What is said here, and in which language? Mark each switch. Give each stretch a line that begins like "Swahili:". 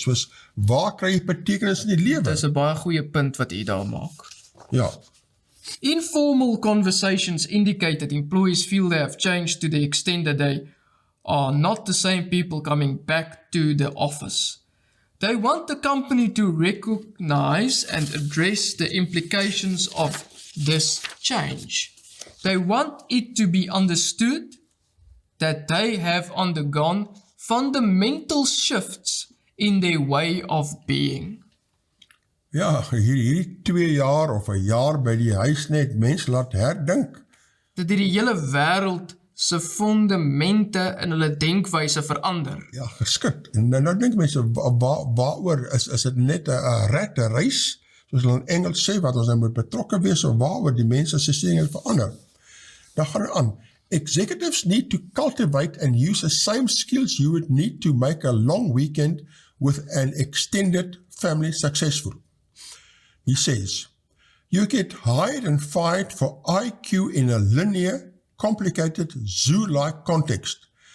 Afrikaans: Soos, waar kry jy betekenis in die lewe? Dit is 'n baie goeie punt wat u daar maak. Ja.
English: Informal conversations indicate that employees feel they have changed to the extent that they are not the same people coming back to the office. They want the company to recognize and address the implications of this change. They want it to be understood that they have undergone fundamental shifts in their way of being.
Afrikaans: Ja, hierdie 2 jaar of 'n jaar by die huis net mense laat herdink. Dat die hele wêreld se fundamente in hulle denkwyse verander. Ja, geskit. En nou dink mense, waaroor is dit net 'n rat race, soos hulle in Engels sê, wat ons nou moet betrokke wees, of waaroor die mense se siening verander. Dan gaan aan.
English: Executives need to cultivate and use the same skills you would need to make a long weekend with an extended family successful. He says, you get hired and fired for IQ in a linear, complicated, zoo-like context.